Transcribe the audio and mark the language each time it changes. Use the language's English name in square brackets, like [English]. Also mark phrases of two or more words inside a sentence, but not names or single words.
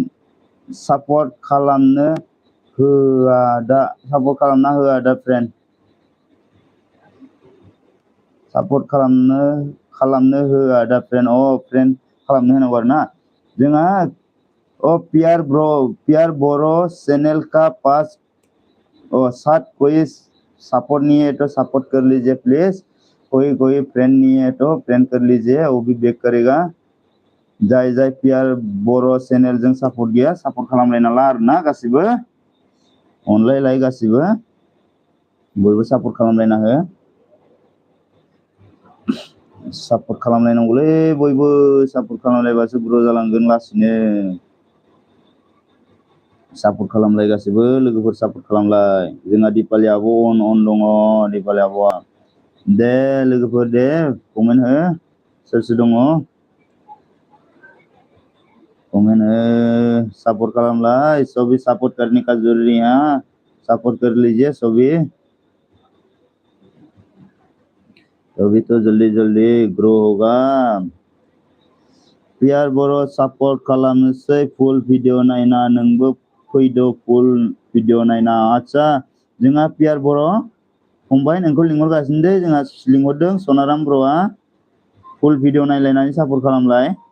[Bodo] सापर्ट खालामनो होआ दा। सापर्ट खालामना होआ दा फ्रेन्ड। सापर्ट खालामनो होआ दा फ्रेन्ड। फ्रेन्ड खालामनो होनांगौ आरोना। जोंहा पियार ब्रो [Hindi] चैनल का पास 7 कोई सपोर्ट नहीं है तो सपोर्ट कर लीजिए प्लीज। कोई फ्रेंड नहीं है तो फ्रेंड कर लीजिए, वो भी बैक करेगा। [Bodo] जाय जाय पियार बर' चैनल जों सपोर्ट गैया सपोर्ट खालामलायना ला आरोना गासिबो। अनलायलाय गासिबो। बयबो सपोर्ट खालामलायना हो। सपोर्ट खालामलायनांगौलै बयबो। सपोर्ट खालामलायबासो ग्र' जालांगोन लासैनो। सपोर्ट खालामलाय गासिबो लोगोफोर सपोर्ट खालामलाय। जोंहा दिपालि आब' अन दङ। दिपालि आब'आ दे लोगोफोर दे कमेन्ट हो सोर सोर दङ। कमेन्ट हो, सपोर्ट खालामलाय। [Hindi] सभी सपोर्ट करने का जरूरी है। सपोर्ट कर लीजिए सभी, तभी तो जल्दी जल्दी ग्रो होगा। [Bodo] पियार बर' सपोर्ट खालामनोसै [English] full video [Bodo] नायना नोंबो फैदो [English] full video [Bodo] नायना। आच्छा जोंहा पियार बर' फंबाय नोंखौ लिंहरगासिनो दे। जोंहा लिंहरदों सनाराम ब्र'आ। [English] full video [Bodo] नायलायनानै सपोर्ट खालामलाय।